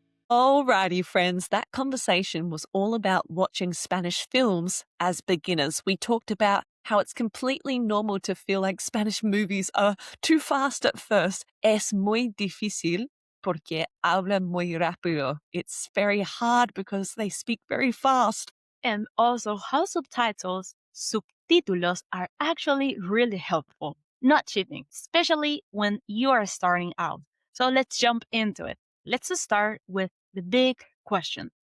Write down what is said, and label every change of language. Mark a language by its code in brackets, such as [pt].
[en] Alrighty, friends, that conversation was all about watching Spanish films as beginners. We talked about how it's completely normal to feel like Spanish movies are too fast at first. [es] Es muy difícil porque hablan muy rápido. [en] It's very hard because they speak very fast. And also how subtítulos are actually really helpful. Not cheating, especially when you are starting out. So let's jump into it. Let's start with the big question.